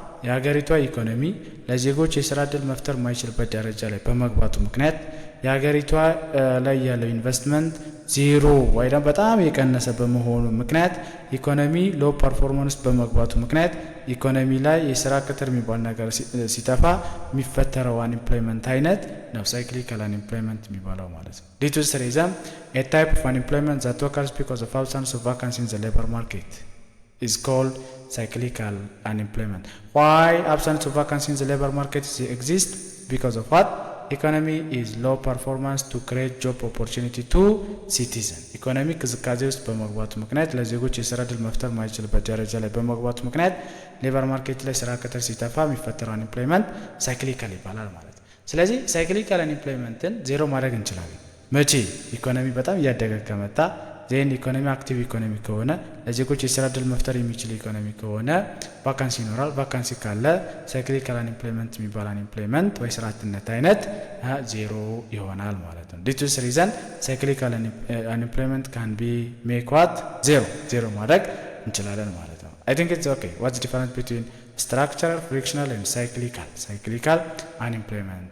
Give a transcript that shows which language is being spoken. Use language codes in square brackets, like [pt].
[am] የሀገሪቷ ኢኮኖሚ ለዜጎች የስራ ዕድል መፍጠር የማይችልበት ደረጃ ላይ በመግባቱ ምክንያት የሀገሪቷ ላይ ያለው ኢንቨስትመንት ዜሮ ወይ ደግሞ በጣም የቀነሰ በመሆኑ ምክንያት ኢኮኖሚ ሎ ፐርፎርማንስ በመግባቱ ምክንያት ኢኮኖሚ ላይ የስራ ቅጥር የሚባል ነገር ሲጠፋ የሚፈጠረው አንኤምፕሎይመንት አይነት ነው ሳይክሊካል አንኤምፕሎይመንት የሚባለው ማለት ነው። [en] Due to this reason, a type of unemployment that occurs because of absence of vacancy in the labor market is called cyclical unemployment. Why absence of vacancy in the labor market exists? Because of what? Economy is low performance to create job opportunity to citizen. [am] Economy ቅዝቃዜ ውስጥ በመግባቱ ምክንያት ለዜጎች የስራ ዕድል መፍጠር ማይችልበት ደረጃ ላይ በመግባቱ ምክንያት ሌበር ማርኬት ላይ ስራ ቅጥር ሲጠፋ የሚፈጠረው አንኤምፕሎይመንት ሳይክሊካል ይባላል ማለት ነው። ስለዚህ ሳይክሊካል አንኤምፕሎይመንትን ዜሮ ማድረግ እንችላለን። መቼ? ኢኮኖሚ በጣም እያደገ ከመጣ ዜን ኢኮኖሚ አክቲቭ ኢኮኖሚ ከሆነ ለዜጎች የስራ ዕድል መፍጠር የሚችል ኢኮኖሚ ከሆነ ቫካንሲ ይኖራል። ቫካንሲ ካለ ሳይክሊካል አንኤምፕሎይመንት የሚባል አንኤምፕሎይመንት ወይ ስራ አጥነት አይነት ዜሮ ይሆናል ማለት ነው። [en] ዲቱ ስ ሪዘን ሳይክሊካል አንኤምፕሎይመንት ካን ቢ ሜክ ዋት [am] ዜሮ ማድረግ እንችላለን ማለት ነው። [en] አይ ቲንክ ኢትስ ኦኬ። ዋትስ ዲፈረንስ ቢትዊን structural, frictional and cyclical unemployment.